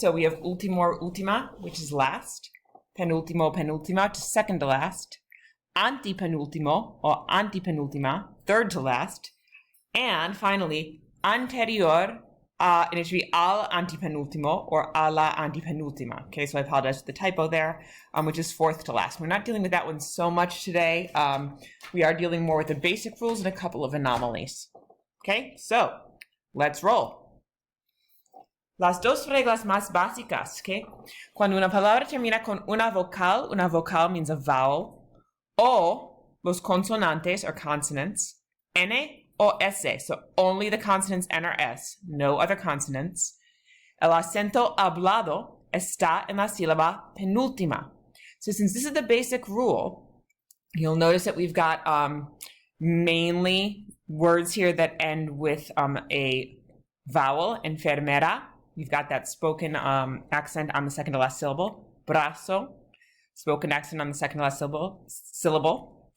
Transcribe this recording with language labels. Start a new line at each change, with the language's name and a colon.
English: So we have último or última, which is last, penúltimo, penúltima, to second to last, antepenúltimo or antepenúltima, third to last, and finally, anterior, and it should be al antepenúltimo or a la antepenúltima. Okay, so I apologize for the typo there, which is fourth to last. We're not dealing with that one so much today. We are dealing more with the basic rules and a couple of anomalies. Okay, so let's roll.
Spanish: Las dos reglas más básicas, okay? Cuando una palabra termina con una vocal
English: means a vowel,
Spanish: o los consonantes
English: or consonants, N o S, so only the consonants N or S, no other consonants.
Spanish: El acento hablado está en la sílaba penúltima.
English: So since this is the basic rule, you'll notice that we've got mainly words here that end with a vowel, enfermera. You've got that spoken accent on the second to last syllable. Brazo, spoken accent on the second to last syllable.